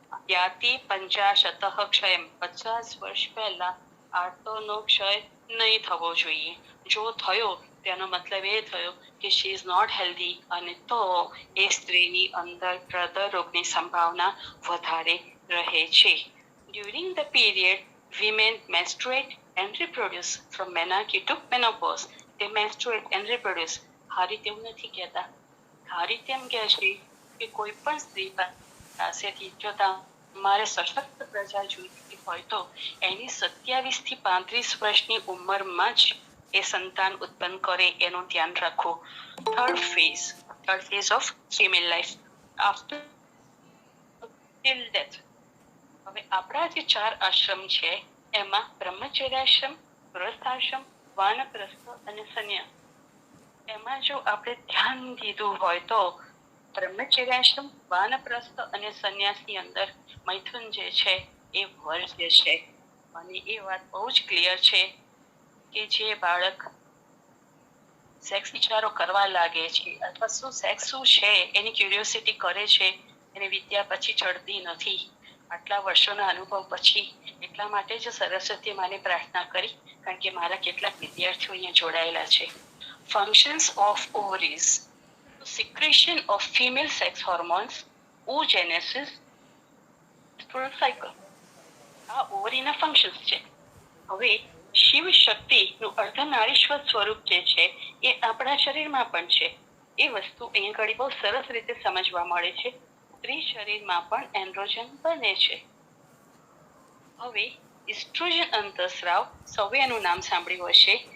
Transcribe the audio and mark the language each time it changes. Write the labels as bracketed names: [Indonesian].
[Sanskrit] યાતિ 50 શતઃ ક્ષયમ. [Gujarati] 50 વર્ષ પહેલા આર્તોનો ક્ષય નહીં થવો જોઈએ. જો થયો તેનો મતલબ એ થયો કે [English] she is not healthy, [Gujarati] અને તો એ સ્ત્રીની અંદર હૃદય રોગની સંભાવના વધારે રહે છે. [English] During the period women menstruate and reproduce from menarche to menopause. They menstruate and reproduce. [Gujarati] હારી તેવું નથી કહેતા. હારી તેમ કહે છે કે કોઈ પણ સ્ત્રી પાસેથી જો તમારે સશક્ત પ્રજા જોઈતી હોય તો એની 27 થી 35 વર્ષની ઉંમરમાં જ એ સંતાન ઉત્પન્ન કરે એનું ધ્યાન રાખો. [English] Third phase of female life after till death. [Gujarati] હવે આપણા જે 4 આશ્રમ છે એમાં બ્રહ્મચર્યાશ્રમ, ગૃહસ્થાશ્રમ, વાનપ્રસ્થ અને સંન્યાસ. એમાં જો આપણે ધ્યાન દીધું હોય તો બ્રહ્મચર્યાશ્રમ, વાનપ્રસ્થ અને સંન્યાસની અંદર મૈથુન જે છે એ વર્જ્ય છે. અને એ વાત બહુ જ ક્લિયર છે કે જે બાળક સેક્સ વિચારો કરવા લાગે છે અથવા સેક્સ શું છે એની ક્યુરિયોસિટી કરે છે, એને વિદ્યા પછી ચડતી નથી. આટલા વર્ષોના અનુભવ પછી એટલા માટે જ સરસ્વતી માને પ્રાર્થના કરી, કારણ કે મારા કેટલાક વિદ્યાર્થીઓ અહીંયા જોડાયેલા છે. [English] Functions of ovaries, secretion of female sex hormones, oogenesis, cycle. [Gujarati] આ ઓવરીના ફંક્શન્સ છે. હવે શિવ શક્તિનું અર્ધનારીશ્વર સ્વરૂપ જે છે એ આપણા શરીરમાં પણ છે. એ વસ્તુ અહીંયા ઘડી બહુ સરસ રીતે સમજવા મળે છે. સ્ત્રી શરીરમાં પણ એન્ડ્રોજન બને છે. હવે ઇસ્ટ્રોજન અંતસ્રાવ, સૌએ એનું નામ સાંભળ્યું હશે.